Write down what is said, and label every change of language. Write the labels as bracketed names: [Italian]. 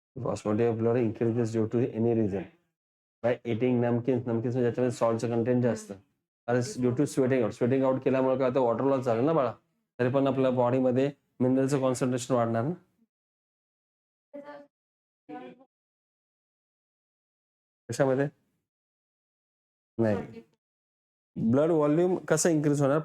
[English] Osmolality of blood increases due to any reason. By eating namkins, [Marathi] namkins म्हणजे ज्याच्यामध्ये सॉल्टचं content जास्त. आणि [English] due to sweating out [Marathi] केल्यामुळे काय होतं, वॉटर लॉस झालं ना बाळा. तरी पण आपल्या बॉडीमध्ये मिनरलचं कॉन्सन्ट्रेशन वाढणार ना. कशामध्ये? नाही. ब्लड व्हॉल्यूम कसं इन्क्रीज होणार?